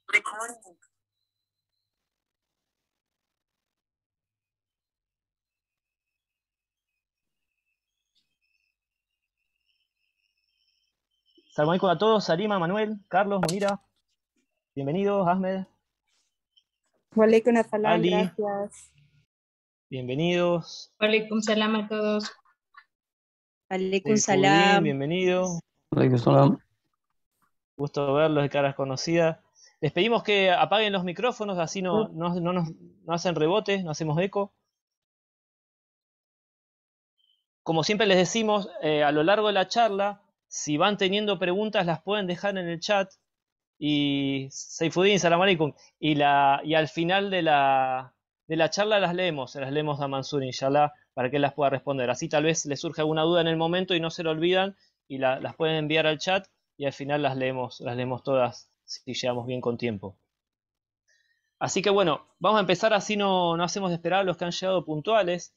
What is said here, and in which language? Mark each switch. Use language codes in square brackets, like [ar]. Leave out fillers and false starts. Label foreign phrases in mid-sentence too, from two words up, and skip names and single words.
[ar] Salam alaikum [es] a todos, Salima, Manuel, Carlos, Munira, bienvenidos, Ahmed, [ar] Walaikum assalam, [es] Ali, gracias. bienvenidos, [ar] Walaikum salam [es] a todos. [ar] Alaikum Saifuddin, salam. [es] bienvenido, [ar] Alaikum salam. [es] gusto verlos de caras conocidas. Les pedimos que apaguen los micrófonos, así no hacen rebote, no hacemos eco. Como siempre les decimos, a lo largo de la charla, si van teniendo preguntas las pueden dejar en el chat. Y Saifuddin, [ar] salam alaikum. [es] Y al final de la charla las leemos a Mansur, inshallah, para que él las pueda responder. Así tal vez les surge alguna duda en el momento y no se lo olvidan y las pueden enviar al chat y al final las leemos todas si llegamos bien con tiempo. Así que bueno, vamos a empezar, así no hacemos de esperar a los que han llegado puntuales.